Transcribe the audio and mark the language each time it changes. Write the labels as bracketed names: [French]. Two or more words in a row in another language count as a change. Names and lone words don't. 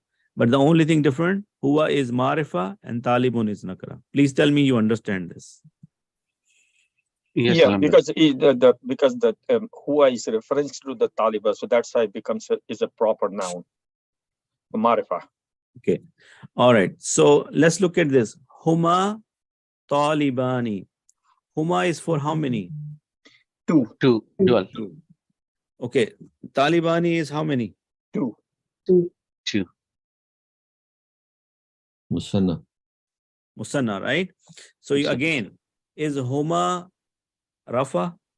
[English] But the only thing different, huwa is marifa and talibun is nakra. Please tell me you understand this. Yes. Yeah, Alhamdulillah. because the huwa is reference to the taliba, so that's why it becomes is a proper noun. Marifa. Okay. All right. So let's look at this. [Arabic] Huma talibani. [English] Huma is for how many? Two. Dual. Okay. Talibani is how many? Two. Two. Musanna. Musanna, right? So you, Musanna. again, is [Arabic] Huma Rafa?